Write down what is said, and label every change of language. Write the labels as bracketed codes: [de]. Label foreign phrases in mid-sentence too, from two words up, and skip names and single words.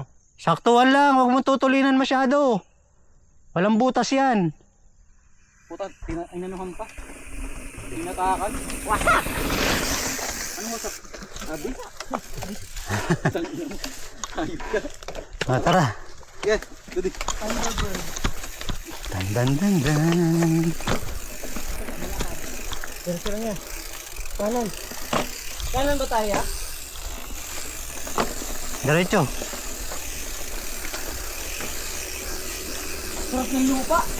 [tl] Saktuhan lang. Huwag mo tutulinan masyado. Walang butas yan. Puta, inanuhan pa. Tinatakan. Wah! Ano mo sa... Abi? Ayun ka. Tara. Yeah, dudi. Dan dan dan dan. Diretso lang yan. Kanan. Kanan ba tayo? Diretso. Sarap ng lupa.